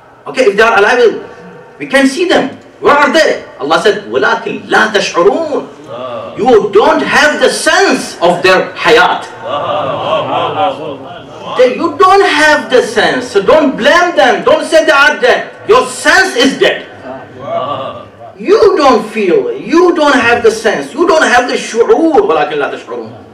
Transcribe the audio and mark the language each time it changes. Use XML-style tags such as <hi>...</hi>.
<en>Okay, if they are alive, we can see them. Where are they? Allah said,</en> <ar>وَلَكِنْ لَا تَشْعُرُونَ.</ar> <en>You don't have the sense of their hayat. You don't have the sense, so don't blame them. Don't say they are dead. Your sense is dead. You don't feel it. You don't have the sense. You don't have the shu'ur.</en> <ar>وَلَكِنْ لَا تَشْعُرُونَ.</ar>